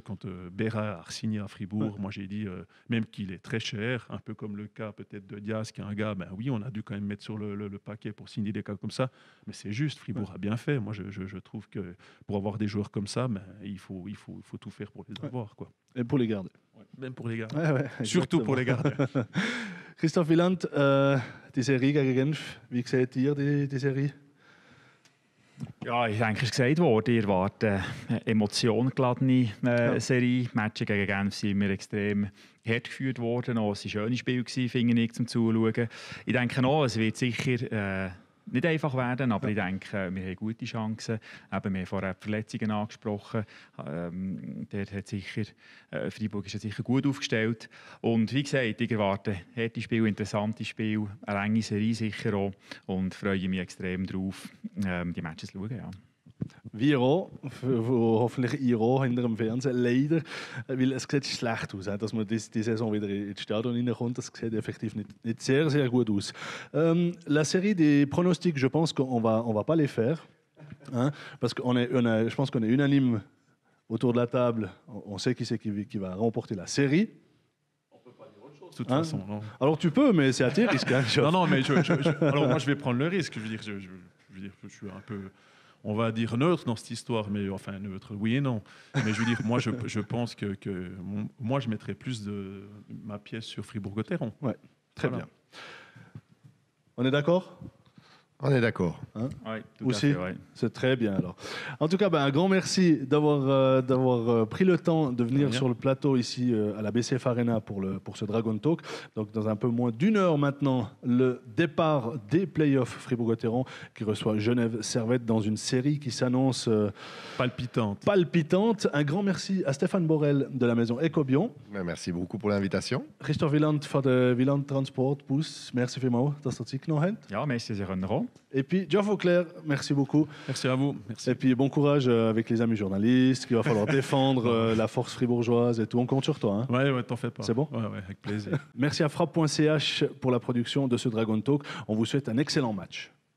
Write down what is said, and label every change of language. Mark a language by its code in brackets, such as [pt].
[fr] Quand Berra a signé à Fribourg, moi j'ai dit, même qu'il est très cher, un peu comme le cas peut-être de Diaz, qui est un gars, oui, on a dû quand même mettre sur le paquet pour signer des cas comme ça, mais c'est juste, Fribourg a bien fait. Moi je trouve que pour avoir des joueurs comme ça, il faut tout faire pour les avoir. Quoi. Et pour les garder. Même pour les garder. Surtout pour les garder. [de] Christophe Wieland, die Serie gegen Genf, wie seht ihr die Serie? Ja, ist eigentlich gesagt worden. Ich erwarte eine emotionengeladene Serie. Die Matches gegen Genf sind immer extrem hart geführt worden. Es war ein schönes Spiel, finde ich, zum Zuschauen. Ich denke auch, es wird sicher nicht einfach werden, aber ich denke, wir haben gute Chancen. Eben, wir haben vorher die Verletzungen angesprochen. Dort hat Freiburg ist sicher gut aufgestellt. Und wie gesagt, ich erwarte harte Spiele, interessante Spiele, eine lange Serie sicher auch und freue mich extrem darauf, die Matches zu schauen. Ja. wie auch, wo hoffentlich ihr auch hinter dem Fernseher, leider, weil es sieht schlecht aus, dass man die Saison wieder ins Stadion reinkommt, das sieht effektiv nicht sehr, sehr gut aus. [fr] La série des pronostics, je pense qu'on va pas les faire, hein, parce que je pense qu'on est unanime autour de la table, on sait qui c'est qui va remporter la série. De toute façon, non. Alors tu peux, mais c'est à tes risques. Hein, non, mais alors moi je vais prendre le risque. Je veux dire, je suis un peu, on va dire neutre dans cette histoire, mais enfin neutre, oui et non. Mais je veux dire, moi je pense que moi je mettrais plus de ma pièce sur Fribourg-Gotteron. Ouais, très Voilà. bien. On est d'accord? On est d'accord. Hein? Ouais, tout Aussi, à fait, ouais. c'est très bien alors. En tout cas, un grand merci d'avoir pris le temps de venir sur le plateau ici à la BCF Arena pour ce Dragon Talk. Donc dans un peu moins d'une heure maintenant, le départ des playoffs Fribourg-Gotteron qui reçoit Genève Servette dans une série qui s'annonce palpitante. Un grand merci à Stéphane Borel de la maison Ecobion. Merci beaucoup pour l'invitation. Christophe Wieland van de Wieland Transport Bus. [de] Merci vielmals, dass ihr Zeit genommen habt. Ja, merci, Sie können auch. [fr] Et puis, Geoff Auclair, merci beaucoup. Merci à vous. Merci. Et puis, bon courage avec les amis journalistes, qu'il va falloir défendre la force fribourgeoise et tout. On compte sur toi. Hein. Ouais, t'en fais pas. C'est bon? Ouais, avec plaisir. Merci à frappe.ch pour la production de ce Dragon Talk. On vous souhaite un excellent match.